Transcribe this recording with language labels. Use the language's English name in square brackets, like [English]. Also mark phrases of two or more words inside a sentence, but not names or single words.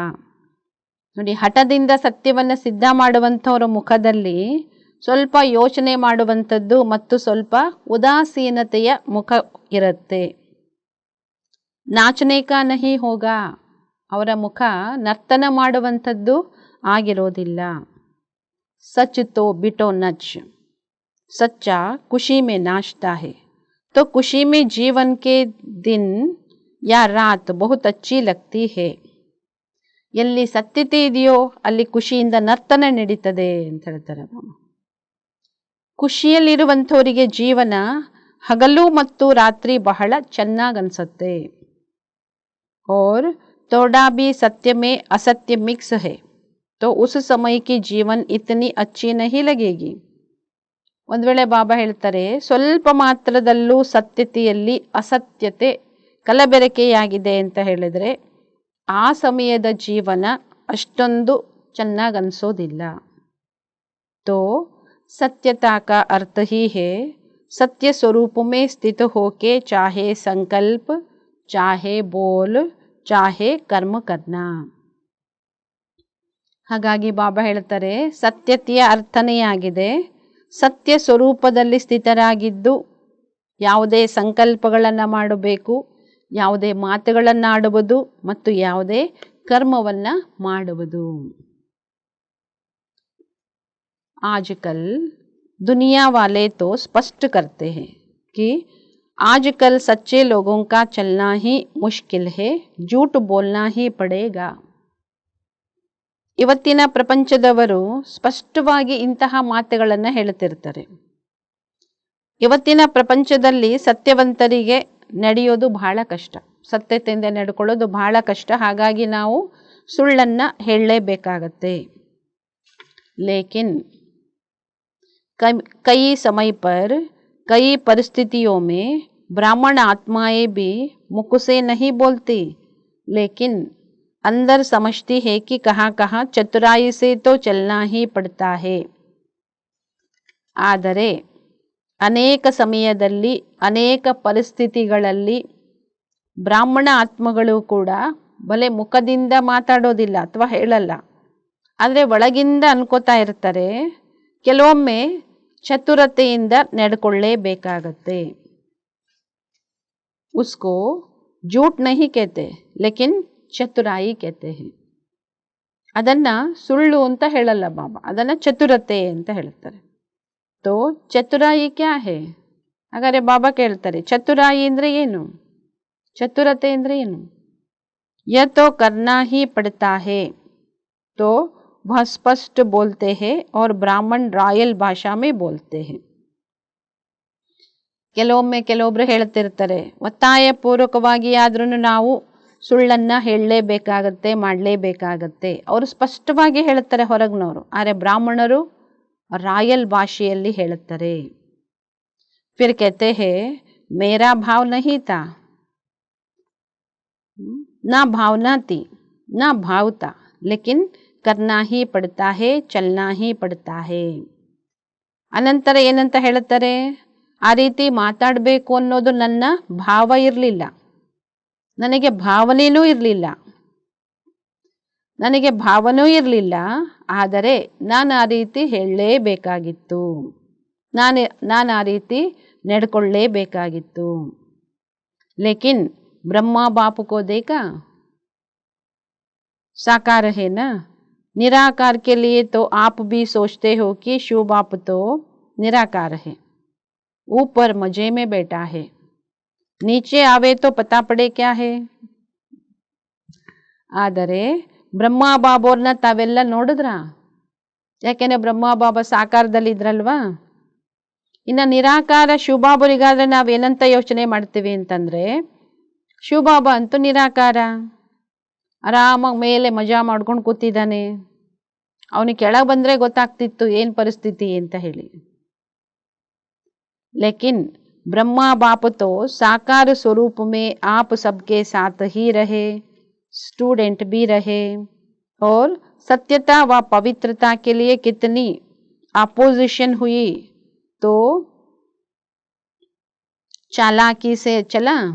[Kannada] ನೋಡಿ, ಹಠದಿಂದ ಸತ್ಯವನ್ನು ಸಿದ್ಧ ಮಾಡುವಂಥವ್ರ ಮುಖದಲ್ಲಿ ಸ್ವಲ್ಪ ಯೋಚನೆ ಮಾಡುವಂಥದ್ದು ಮತ್ತು ಸ್ವಲ್ಪ ಉದಾಸೀನತೆಯ ಮುಖ ಇರುತ್ತೆ. [Hindi] नाचने का नहीं होगा. [Kannada] ಅವರ ಮುಖ ನರ್ತನ ಮಾಡುವಂಥದ್ದು ಆಗಿರೋದಿಲ್ಲ. [Hindi] सच तो बिठो नच. सच्चा खुशी में नाचता है तो खुशी में जीवन के दिन या रात बहुत अच्छी लगती है. [Kannada] ಎಲ್ಲಿ ಸತ್ಯತೆ ಇದೆಯೋ ಅಲ್ಲಿ ಖುಷಿಯಿಂದ ನರ್ತನ ನಡೀತದೆ ಅಂತ ಹೇಳ್ತಾರೆ. ಖುಷಿಯಲ್ಲಿರುವಂಥವರಿಗೆ ಜೀವನ ಹಗಲು ಮತ್ತು ರಾತ್ರಿ ಬಹಳ ಚೆನ್ನಾಗನ್ಸುತ್ತೆ. [Hindi] और थोड़ा भी सत्य में असत्य मिक्स है तो उस समय की जीवन इतनी अच्छी नहीं लगेगी. [Kannada] ಒಂದು ವೇಳೆ ಬಾಬಾ ಹೇಳ್ತಾರೆ, ಸ್ವಲ್ಪ ಮಾತ್ರದಲ್ಲೂ ಸತ್ಯತೆಯಲ್ಲಿ ಅಸತ್ಯತೆ ಕಲಬೆರಕೆಯಾಗಿದೆ ಅಂತ ಹೇಳಿದರೆ ಆ ಸಮಯದ ಜೀವನ ಅಷ್ಟೊಂದು ಚೆನ್ನಾಗನ್ಸೋದಿಲ್ಲ. [Hindi] तो सत्यता का अर्थ ही है सत्य स्वरूप में स्थित होके चाहे संकल्प चाहे बोल चाहे कर्म करना. [Kannada] ಹಾಗಾಗಿ ಬಾಬಾ ಹೇಳ್ತಾರೆ, ಸತ್ಯತೆಯ ಅರ್ಥನೇ ಆಗಿದೆ ಸತ್ಯ ಸ್ವರೂಪದಲ್ಲಿ ಸ್ಥಿತರಾಗಿದ್ದು ಯಾವುದೇ ಸಂಕಲ್ಪಗಳನ್ನು ಮಾಡಬೇಕು, ಯಾವುದೇ ಮಾತುಗಳನ್ನು ಆಡುವುದು ಮತ್ತು ಯಾವುದೇ ಕರ್ಮವನ್ನು ಮಾಡುವುದು. [Hindi] आजकल दुनिया वाले तो स्पष्ट करते हैं कि आजकल सच्चे लोगों का चलना ही मुश्किल है, झूठ बोलना ही पड़ेगा. [Kannada] ಇವತ್ತಿನ ಪ್ರಪಂಚದವರು ಸ್ಪಷ್ಟವಾಗಿ ಇಂತಹ ಮಾತುಗಳನ್ನು ಹೇಳುತ್ತಿರ್ತಾರೆ. ಇವತ್ತಿನ ಪ್ರಪಂಚದಲ್ಲಿ ಸತ್ಯವಂತರಿಗೆ ನಡೆಯೋದು ಬಹಳ ಕಷ್ಟ, ಸತ್ಯತೆಯಿಂದ ನಡ್ಕೊಳ್ಳೋದು ಬಹಳ ಕಷ್ಟ. ಹಾಗಾಗಿ ನಾವು ಸುಳ್ಳನ್ನು ಹೇಳಲೇಬೇಕಾಗತ್ತೆ. [Hindi] ಲೇಕಿನ್ कई समय पर कई परिस्थितियों में ब्राह्मण आत्माएं भी मुख से नहीं बोलती लेकिन अंदर समझती है कि कहाँ कहाँ चतुराई से तो चलना ही पड़ता है. [Kannada] ಆದರೆ ಅನೇಕ ಸಮಯದಲ್ಲಿ ಅನೇಕ ಪರಿಸ್ಥಿತಿಗಳಲ್ಲಿ ಬ್ರಾಹ್ಮಣ ಆತ್ಮಗಳು ಕೂಡ ಬಲೆ ಮುಖದಿಂದ ಮಾತಾಡೋದಿಲ್ಲ ಅಥವಾ ಹೇಳಲ್ಲ, ಆದರೆ ಒಳಗಿಂದ ಅನ್ಕೋತಾ ಇರ್ತಾರೆ, ಕೆಲವೊಮ್ಮೆ ಚತುರತೆಯಿಂದ ನಡ್ಕೊಳ್ಳೇಬೇಕಾಗತ್ತೆ. [Hindi] उसको झूठ नहीं कहते लेकिन ಚತುರಾಯಿ कहते हैं. [Kannada] ಅದನ್ನು ಸುಳ್ಳು ಅಂತ ಹೇಳಲ್ಲ ಬಾಬಾ, ಅದನ್ನು ಚತುರತೆ ಅಂತ ಹೇಳ್ತಾರೆ. [Hindi] तो चतुराई क्या है? [Kannada] ಹಾಗಾದರೆ ಬಾಬಾ ಕೇಳ್ತಾರೆ, ಚತುರಾಯಿ ಅಂದರೆ ಏನು, ಚತುರತೆ ಅಂದರೆ ಏನು? [Hindi] ये तो करना ही पड़ता है तो वह स्पष्ट बोलते हैं और ब्राह्मण रॉयल भाषा में बोलते हैं. [Kannada] ಕೆಲವೊಮ್ಮೆ ಕೆಲವೊಬ್ರು ಹೇಳ್ತಿರ್ತಾರೆ, ಒತ್ತಾಯ ಪೂರ್ವಕವಾಗಿ ಆದ್ರೂ ನಾವು ಸುಳ್ಳನ್ನ ಹೇಳಲೇಬೇಕಾಗತ್ತೆ, ಮಾಡಲೇಬೇಕಾಗತ್ತೆ. ಅವರು ಸ್ಪಷ್ಟವಾಗಿ ಹೇಳ್ತಾರೆ ಹೊರಗಿನವರು, ಆದರೆ ಬ್ರಾಹ್ಮಣರು ರಾಯಲ್ ಭಾಷೆಯಲ್ಲಿ ಹೇಳುತ್ತಾರೆ. [Hindi] फिर कहते हैं मेरा भाव नहीं था, ना भावना थी, ना भाव था, लेकिन करना ही पड़ता है, चलना ही पड़ता है. [Kannada] ಅನಂತರ ಏನಂತ ಹೇಳುತ್ತಾರೆ, ಆ ರೀತಿ ಮಾತಾಡಬೇಕು ಅನ್ನೋದು ನನ್ನ ಭಾವ ಇರಲಿಲ್ಲ, ನನಗೆ ಭಾವನೆಯೂ ಇರಲಿಲ್ಲ, ಆದರೆ ನಾನು ಆ ರೀತಿ ಹೇಳಲೇಬೇಕಾಗಿತ್ತು, ನಾನು ಆ ರೀತಿ ನಡ್ಕೊಳ್ಳೇಬೇಕಾಗಿತ್ತು. [Hindi] ಲೇಕಿನ್ ब्रह्मा बाप को देखा, साकार है ना, निराकार के लिए तो आप भी सोचते हो कि शिव बाप तो निराकार है, ऊपर मजे में बैठा है, नीचे आवे तो पता पड़े क्या है. [Kannada] ಆದರೆ ಬ್ರಹ್ಮ ಬಾಬೋರ್ನ ತಾವೆಲ್ಲ ನೋಡಿದ್ರ? ಯಾಕೆಂದ್ರೆ ಬ್ರಹ್ಮ ಬಾಬಾ ಸಾಕಾರದಲ್ಲಿ ಇದ್ರಲ್ವಾ. ಇನ್ನು ನಿರಾಕಾರ ಶಿವಬಾಬರಿಗಾದ್ರೆ ನಾವೇನಂತ ಯೋಚನೆ ಮಾಡ್ತೀವಿ ಅಂತಂದ್ರೆ, ಶಿವಬಾಬಾ ಅಂತೂ ನಿರಾಕಾರ, ಆರಾಮಾಗಿ ಮೇಲೆ ಮಜಾ ಮಾಡ್ಕೊಂಡು ಕೂತಿದ್ದಾನೆ, ಅವನಿಗೆ ಕೆಳಗೆ ಬಂದರೆ ಗೊತ್ತಾಗ್ತಿತ್ತು ಏನು ಪರಿಸ್ಥಿತಿ ಅಂತ ಹೇಳಿ. [Hindi] ಲೇಕಿನ್ ब्रह्मा बाप तो साकार स्वरूप में आप सबके साथ ही रहे, स्टूडेंट भी रहे, और सत्यता व पवित्रता के लिए कितनी अपोजिशन हुई तो चालाकी से चला.